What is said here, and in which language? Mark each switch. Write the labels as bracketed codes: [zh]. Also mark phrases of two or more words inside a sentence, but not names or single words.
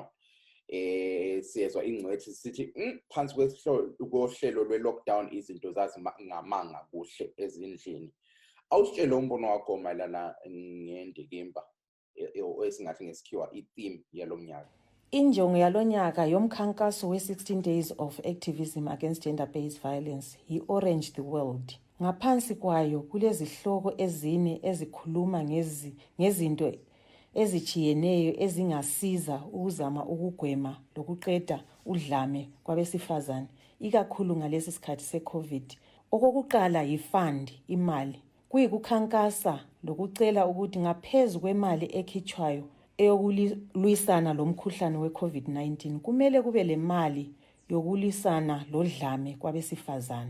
[nd] Siyezwa ingcwethi sithi phansi kohlelo lwe-lockdown izinto zazingamanga kuhle ezindlini. awusitshele umbono wakho mayelana ngendikimba esingathi ngesikhiwa i-theme yalo mnyaka. Injongo yalonyaka yomkhankaso we- [en] 16 days of activism against gender-based violence [nd] yi-Orange the World. Ngaphansi kwayo kulezihloko ezine ezikhuluma ngezinto ezijiyeneyo ezingasiza ukuzama ukugwema lokuqeda udlame kwabesifazane ikakhulu ngalesi sikhathi se-COVID. Okokuqala yifund, imali. Kuyikukhankasa lokucela ukuthi ngaphezu kwemali ekhitshwayo eyokulwisana lomkhuhlane we-COVID-19 kumele kube le mali yokulwisana lodlame kwabesifazane.